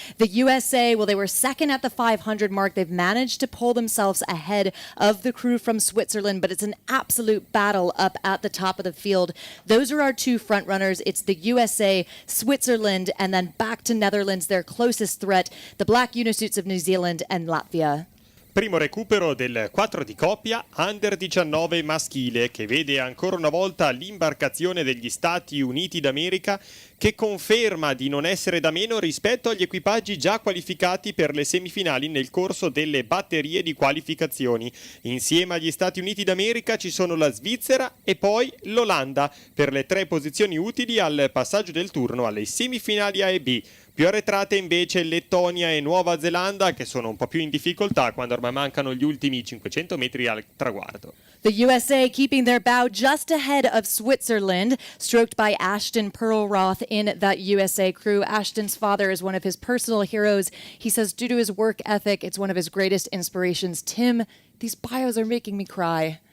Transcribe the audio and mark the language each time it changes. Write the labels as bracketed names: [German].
[English] The USA, well, they were second at the 500 mark. They've managed to pull themselves ahead of the crew from Switzerland, but it's an absolute battle up at the top of the field. Those are our two front runners. It's the USA, Switzerland, and then back to Netherlands, their closest threat, the black unisuits of New Zealand and Latvia. [Italian] Primo recupero del 4 di coppia Under 19 maschile, che vede ancora una volta l'imbarcazione degli Stati Uniti d'America, che conferma di non essere da meno rispetto agli equipaggi già qualificati per le semifinali nel corso delle batterie di qualificazioni. Insieme agli Stati Uniti d'America ci sono la Svizzera e poi l'Olanda per le 3 posizioni utili al passaggio del turno alle semifinali A e B. Più arretrate invece Lettonia e Nuova Zelanda, che sono un po' più in difficoltà quando ormai mancano gli ultimi 500 metri al traguardo. [English] The USA keeping their bow just ahead of Switzerland, stroked by Ashton Perlroth in that USA crew. Ashton's father is one of his personal heroes. He says due to his work ethic, it's one of his greatest inspirations. Tim, these bios are making me cry.